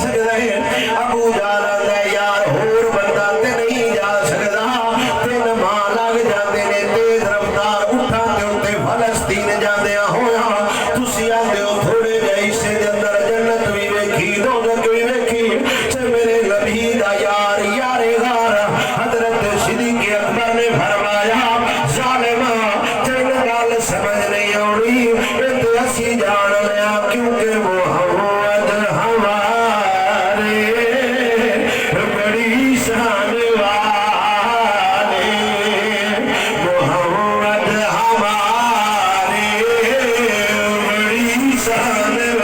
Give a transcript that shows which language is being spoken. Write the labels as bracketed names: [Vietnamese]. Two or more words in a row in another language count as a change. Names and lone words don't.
[Punjabi] رہے ابو جہل آندا یار ہور بندہ تے نہیں جا سکدا 3 ماہ لگ جاندے نے تیز رفتار اٹھاں دے اوتے فلسطین جاندیاں ہویا تسی آندے ہو تھوڑے جے حصے دے اندر جنت وی ویکھی دوزخ وی ویکھی تے میرے نبی دا یار یارے غار حضرت صدیق اکبر نے فرمایا ظالما تینوں گل سمجھ نہیں آونی تے اسی جان لیا کیونکہ [Urdu] محمد ہمارے بڑی شان والے محمد ہمارے بڑی شان